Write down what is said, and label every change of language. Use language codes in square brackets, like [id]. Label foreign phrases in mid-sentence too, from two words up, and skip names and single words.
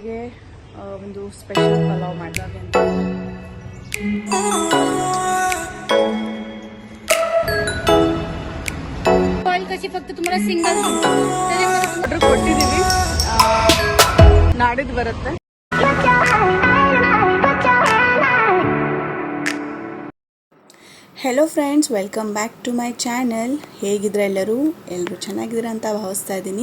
[kn] ಬೆಳಗ್ಗೆ ಒಂದು ಸ್ಪೆಷಲ್ ಪಲಾವ್ ಮಾಡಿದಾಗ ಅಂತ [mr] फक्त तुम्हाला सिंगल [kn] ಆರ್ಡರ್ ಕೊಟ್ಟಿದ್ದೀವಿ, ನಾಡಿದ್ದು ಬರುತ್ತೆ. [en] Hello friends, welcome back to my channel. [kn] ಹೇಗಿದ್ರೆ ಎಲ್ಲರೂ ಚೆನ್ನಾಗಿದ್ದೀರಾ ಅಂತ ಭಾವಿಸ್ತಾ ಇದ್ದೀನಿ.